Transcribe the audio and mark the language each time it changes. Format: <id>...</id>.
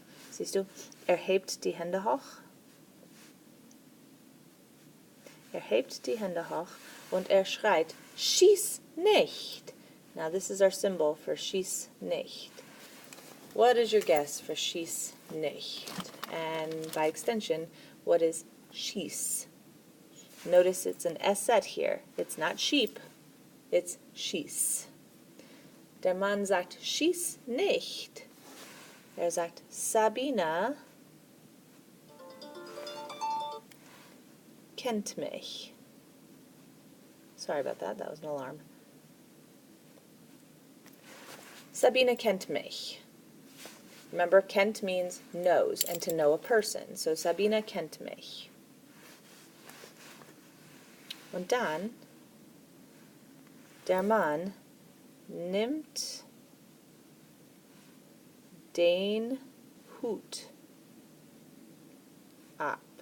<de>Siehst du, er hebt die Hände hoch. Er hebt die Hände hoch und er schreit, schieß nicht!</de> <en>Now this is our symbol for</en> <de>schieß nicht.</de> <en>What is your guess for schieß nicht? And by extension, what is schieß? Notice it's an S here. It's not sheep, it's schieß.</en> <de>Der Mann sagt, schieß nicht. Er sagt, Sabina kennt mich.</de> <en>Sorry about that, that was an alarm.</en> <de>Sabine kennt mich.</de> <en>Remember, kennt means knows, and to know a person.</en> <de>So Sabine kennt mich. Und dann, der Mann nimmt den Hut ab.</de>